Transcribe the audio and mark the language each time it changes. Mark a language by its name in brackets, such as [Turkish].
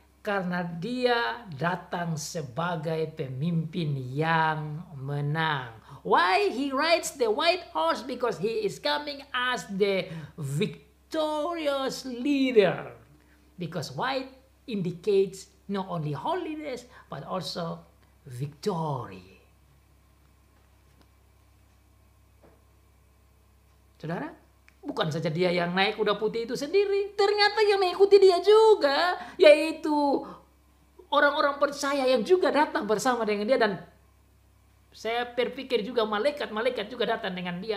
[Indonesian] Karena dia datang sebagai pemimpin yang menang. [English] Why he rides the white horse? Because he is coming as the victorious leader. Because white indicates not only holiness but also victory. [Indonesian] Saudara, bukan saja dia yang naik kuda putih itu sendiri, ternyata yang mengikuti dia juga, yaitu orang-orang percaya yang juga datang bersama dengan dia, dan saya berpikir juga malaikat-malaikat juga datang dengan dia.